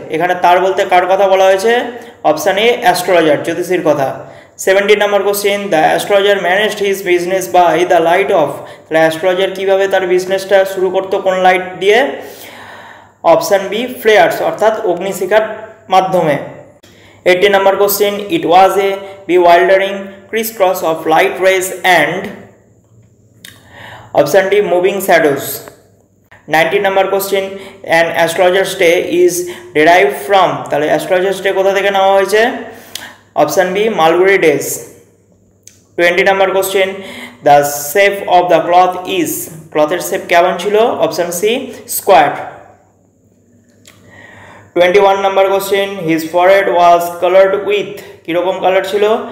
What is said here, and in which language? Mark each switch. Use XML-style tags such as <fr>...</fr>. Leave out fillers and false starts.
<bn>এখানে তার বলতে কার কথা বলা হয়েছে? অপশান এ অ্যাস্ট্রোলজার, জ্যোতিষীর কথা।</bn> <en>17 number question the astrologer managed his business by the light of.</en> <bn>তাহলে অ্যাস্ট্রোলজার কীভাবে তার বিজনেসটা শুরু করতো? কোন লাইট দিয়ে? অপশান বি ফ্লেয়ার্স, অর্থাৎ অগ্নিশিখার মাধ্যমে।</bn> <en>18 number question it was a bewildering crisscross of light rays and option D moving shadows. 19 number question an astrologer's day is derived from,</en> <bn>তাহলে astrologer's day কোথা থেকে নেওয়া হয়েছে?</bn> <en>Option B Malgudi days. 20 number question the shape of the cloth is,</en> <bn>ক্লথের shape কেমন ছিল?</bn> <en>Option C square. 21 number question, his forehead was coloured with,</en> <bn>কীরকম colour ছিল?</bn>